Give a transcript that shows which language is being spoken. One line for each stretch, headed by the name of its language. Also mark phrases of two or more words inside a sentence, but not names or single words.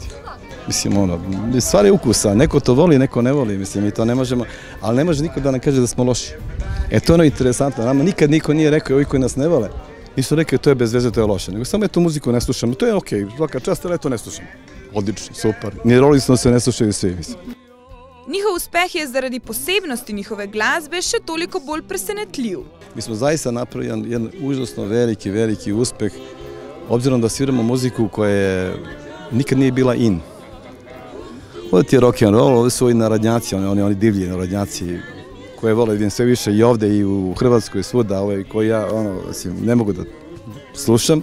Serbian: Mislim, stvar je ukusa, neko to voli, neko ne voli, mislim, mi to ne možemo, ali ne može niko da nam kaže da smo loši. To je ono interesantno, nama nikad niko nije rekao, ovi koji nas ne vole, nisu rekao to je bez veze, to je loše, nego samo tu muziku ne slušamo, to je okej, svaka čast, ali to ne slušamo. Odlično, super, ni Rolling Stones se ne slušaju svi, mislim.
Slovenian: Njihov uspeh je zaradi posebnosti njihove glasbe še toliko bolj presenetljiv.
Serbian: Mi smo zaista napravili jedan užasno veliki uspeh, obzirom da sviramo muziku koja nikad nije bila in. Ovdje ti je rock'n'roll, ovdje su ovi narodnjaci, oni divlji narodnjaci koje vole, vidim sve više i ovdje i u Hrvatskoj svuda, koji ja ne mogu da slušam.